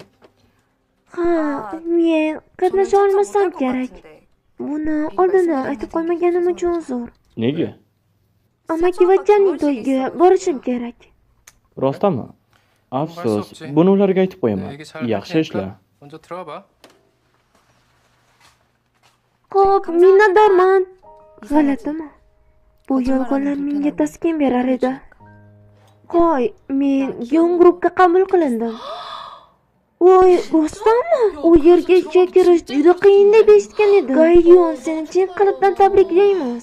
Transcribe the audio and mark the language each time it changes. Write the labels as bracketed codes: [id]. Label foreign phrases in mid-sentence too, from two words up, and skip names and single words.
[uz] Ha, men qatnasha olmasam kerak. Buni oldindan aytib qo'ymaganim uchun uzr. Nega? Amakivachchaning to'yiga borishim kerak. Rostami? Afsus, buni ularga aytib qo'yaman. Yaxshi ishlar. [ko] 먼저 들어가 봐. [uz] Xo'p, minnatdorman. G'alatimi? Bu yolg'onlar menga taskin berar edi. Qo'y, men yon guruhga qabul qilindim. Voy, rostdanmi? U yerga ishga kirish juda qiyin deb eshitgan edim. Gayyon, seni chin qalbdan tabriklaymiz.